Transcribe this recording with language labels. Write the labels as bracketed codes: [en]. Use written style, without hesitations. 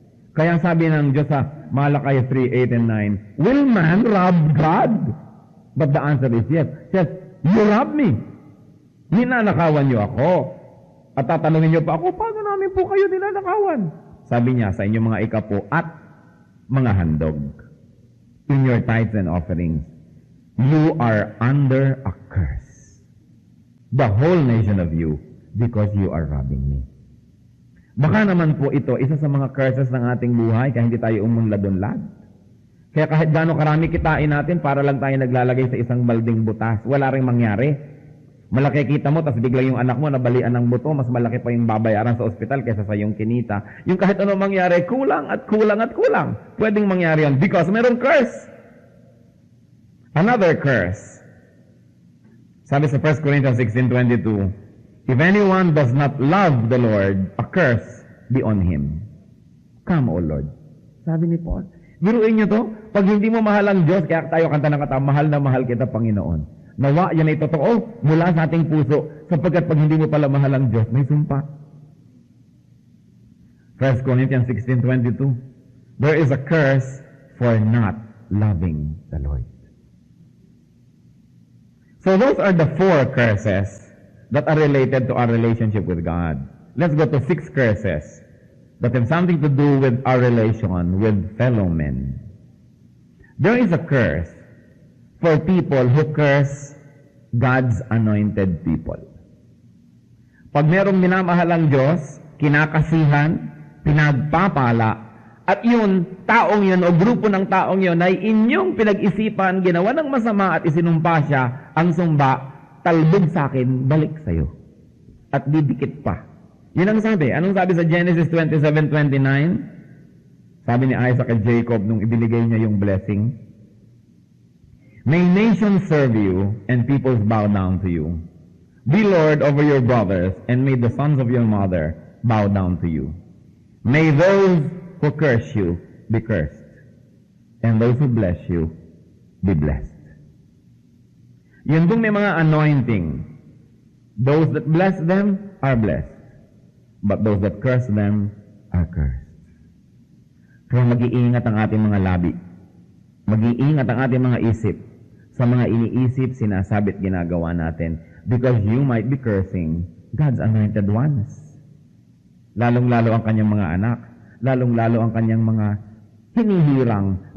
[tl] Kaya sabi ng Diyos sa Malakay [en] 3:8 and 9, will man rob God? But the answer is yes. Yes, you rob me. [tl] Ninanakawan niyo ako. At tatanungin niyo pa ako, paano namin po kayo ninanakawan? Sabi niya sa inyong mga ikapo at mga handog. [en] In your tithes and offerings, you are under a curse. The whole nation of you, because you are robbing me. [tl] Baka naman po ito, isa sa mga curses ng ating buhay, kaya hindi tayo umunlad-unlad. Kaya kahit gaano karami kitain natin, para lang tayo naglalagay sa isang balding butas, wala ring mangyari. Malaki kita mo, tapos biglang yung anak mo nabalian ng buto, mas malaki pa yung babayaran sa ospital kaysa sa yung kinita. Yung kahit ano mangyari, kulang at kulang at kulang. Pwedeng mangyari yan because meron curse. [en] Another curse. [tl] Sabi sa [en] 1 Corinthians 16:22, if anyone does not love the Lord, a curse be on him. Come, O Lord. [tl] Sabi ni [en] Paul. [tl] Biruin niyo to, pag hindi mo mahal ang Diyos, kaya tayo kanta ng kata, mahal na mahal kita, Panginoon. Nawa, yan ay totoo mula sa ating puso, sapagkat pag hindi mo pala mahal ang Diyos, may sumpa. [en] 1 Corinthians 16:22, there is a curse for not loving the Lord. So those are the 4 curses that are related to our relationship with God. Let's go to 6 curses that have something to do with our relation with fellow men. There is a curse for people who curse God's anointed people. [tl] Pag merong minamahalang Diyos, kinakasihan, pinagpapala, at yun, taong yun o grupo ng taong yun ay inyong pinag-isipan, ginawa ng masama at isinumpa siya, ang sumba, talbog sa akin, balik sa'yo. At didikit pa. Yun ang sabi. Anong sabi sa Genesis 27:29? Sabi ni Isaac at Jacob nung ibinigay niya yung [en] blessing, May nations serve you, and peoples bow down to you. Be Lord over your brothers, and may the sons of your mother bow down to you. May those who curse you be cursed, and those who bless you be blessed. [tl] Yun dong may mga anointing. [en] Those that bless them are blessed, but those that curse them are cursed. [tl] Kaya mag-iingat ang ating mga labi. Mag-iingat ang ating mga isip sa mga iniisip, sinasabit, ginagawa natin, [en] because you might be cursing God's anointed ones. [tl] Lalong-lalo ang kanyang mga anak, lalong-lalo ang kanyang mga hinihirang.